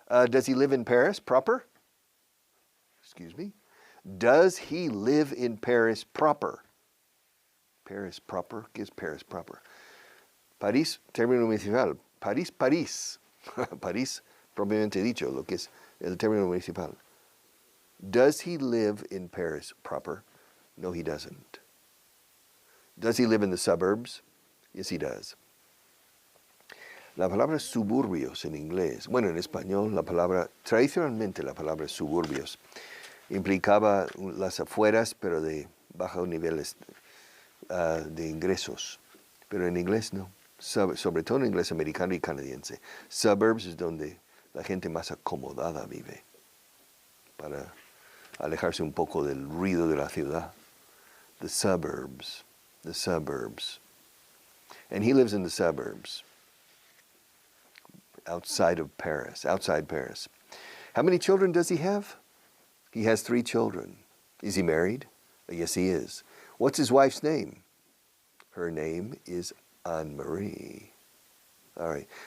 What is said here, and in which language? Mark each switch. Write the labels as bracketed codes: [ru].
[en] Does he live in Paris proper? Excuse me. Does he live in Paris proper? Paris proper? [es] ¿Qué es [en] Paris proper? [es] París, término municipal. París, París. París, propiamente dicho, lo que es el término municipal. [en] Does he live in Paris proper? No, he doesn't. Does he live in the suburbs? Yes, he does. [es] La palabra suburbios en inglés, bueno, en español, tradicionalmente la palabra suburbios implicaba las afueras, pero de bajos niveles de ingresos. Pero en inglés no, sobre todo en inglés americano y canadiense. Suburbs es donde la gente más acomodada vive, para alejarse un poco del ruido de la ciudad. [en] The suburbs. And he lives in the suburbs, outside Paris. How many children does he have? He has 3 children. Is he married? Yes, he is. What's his wife's name? Her name is Anne-Marie. All right.